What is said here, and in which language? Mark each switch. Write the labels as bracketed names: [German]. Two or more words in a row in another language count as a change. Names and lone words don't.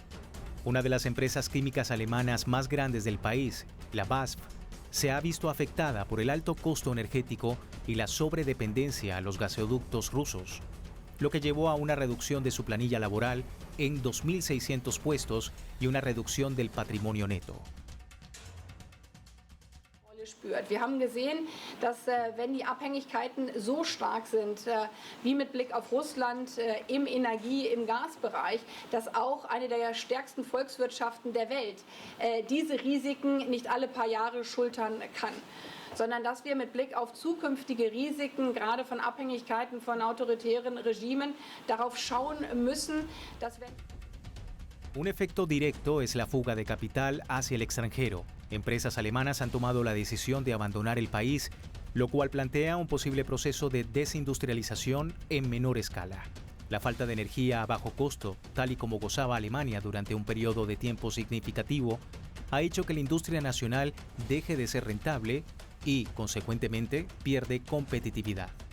[Spanish] Una de las empresas químicas alemanas más grandes del país, la BASF, se ha visto afectada por el alto costo energético y la sobredependencia a los gasoductos rusos, lo que llevó a una reducción de su planilla laboral en 2.600 puestos y una reducción del patrimonio neto. [German] Wir haben gesehen, dass wenn die Abhängigkeiten so stark sind, wie mit Blick auf Russland im Energie-, im Gasbereich, dass auch eine der stärksten Volkswirtschaften der Welt diese Risiken nicht alle paar Jahre schultern kann, sondern dass wir mit Blick auf zukünftige Risiken, gerade von Abhängigkeiten von autoritären Regimen, darauf schauen müssen, dass wenn [Spanish] Un efecto directo es la fuga de capital hacia el extranjero. Empresas alemanas han tomado la decisión de abandonar el país, lo cual plantea un posible proceso de desindustrialización en menor escala. La falta de energía a bajo costo, tal y como gozaba Alemania durante un periodo de tiempo significativo, ha hecho que la industria nacional deje de ser rentable y, consecuentemente, pierde competitividad.